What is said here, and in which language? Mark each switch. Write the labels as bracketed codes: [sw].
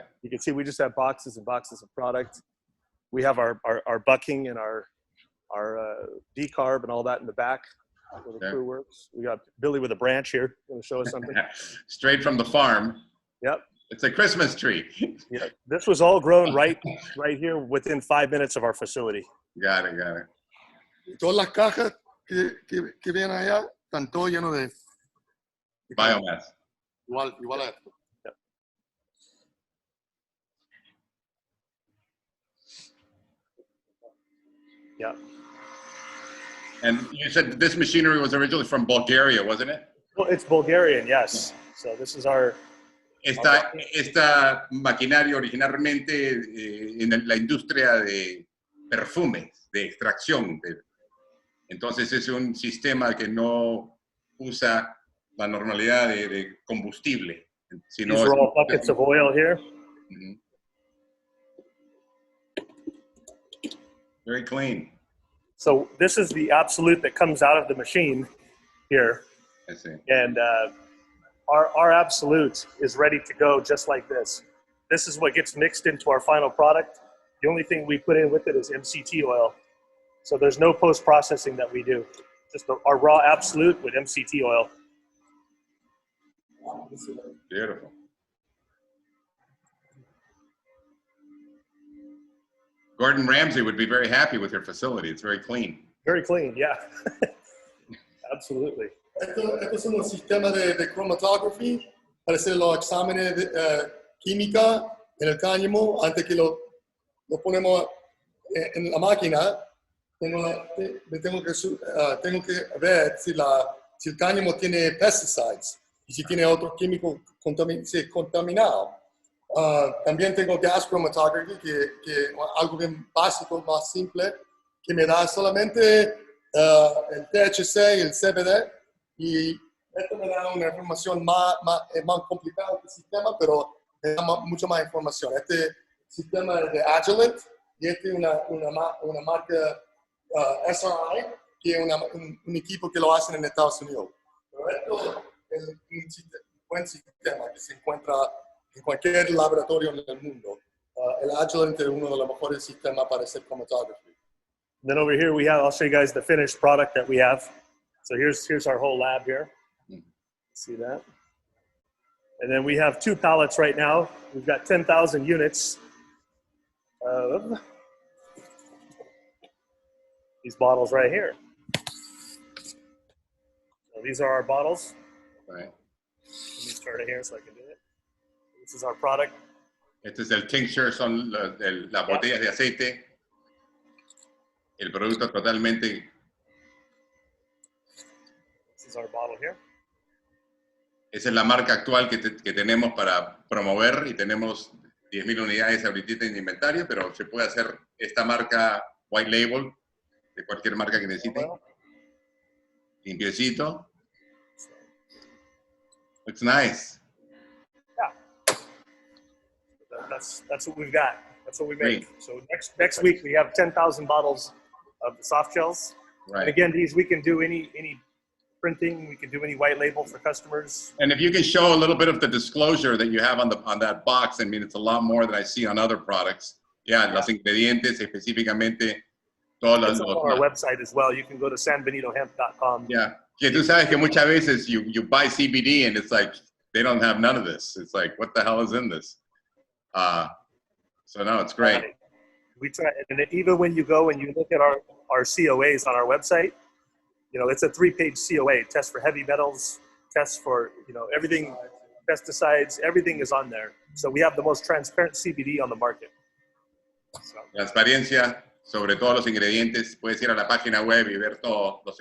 [en] You can see we just have boxes and boxes of product. We have our bucking and our decarb and all that in the back where the crew works. We got Billy with a branch here. Going to show us something. Straight from the farm. Yep. It's a Christmas tree. Yeah. This was all grown right here within 5 minutes of our facility. Got it. [es] Todas las cajas que vienen allá están todo lleno de [en] Biomass. [es] Igual a esto. [en] Yep. Yeah. And you said this machinery was originally from Bulgaria, wasn't it? Well, it's Bulgarian, yes. So this is our. [es] Esta maquinaria originalmente en la industria de perfumes, de extracción. Entonces es un sistema que no usa la normalidad de combustible. Sino [en] These are all buckets of oil here. Mm-hmm. Very clean. So this is the absolute that comes out of the machine here. I see. And our absolute is ready to go just like this. This is what gets mixed into our final product. The only thing we put in with it is MCT oil. So there's no post-processing that we do. Just our raw absolute with MCT oil. Beautiful. Gordon Ramsay would be very happy with your facility. It's very clean. Very clean, yeah. Absolutely. [es] Estos son los sistemas de chromatography para hacer los exámenes de química en el cáñamo antes que lo ponemos en la máquina. Tengo que ver si el cáñamo tiene pesticides y si tiene otro químico contaminado. También tengo gas chromatography, que algo bien básico, más simple, que me da solamente el THC y el CBD y Esto me da una información es más complicada que el sistema, pero me da mucha más información. Este sistema es de Agilent y este es una marca SRI, que es un equipo que lo hacen en Estados Unidos. Pero esto es un buen sistema que se encuentra en cualquier laboratorio en el mundo. El Agilent es uno de los mejores sistemas para hacer chromatography. [en] Then over here we have, I'll show you guys the finished product that we have. So here's our whole lab here. See that? And then we have 2 pallets right now. We've got 10,000 units of these bottles right here. So these are our bottles. Right. Let me start it here so I can do it. This is our product. [es] Este es el tincture, son las botellas de aceite. El producto totalmente. [en] This is our bottle here. [es] Esa es la marca actual que tenemos para promover y tenemos 10,000 unidades ahorita en inventario, pero se puede hacer esta marca white label de cualquier marca que necesite. Limpiecito. [en] Looks nice. Yeah. That's what we've got. That's what we make. Great. So next week we have 10,000 bottles of the soft gels. Right. And again, these we can do any printing. We can do any white label for customers. And if you can show a little bit of the disclosure that you have on that box, I mean, it's a lot more than I see on other products. [es] Yeah, los ingredientes específicamente. [en] It's on our website as well. You can go to sanbenitohemp.com. Yeah, [es] que tú sabes que muchas veces [en] you buy CBD and it's like they don't have none of this. It's like, what the hell is in this? So no, it's great. We try, and even when you go and you look at our COAs on our website, you know, it's a 3-page COA. Test for heavy metals, test for, you know, everything, pesticides, everything is on there. So we have the most transparent CBD on the market. So. [es] Transparencia sobre todos los ingredientes. Puedes ir a la página web y ver todos los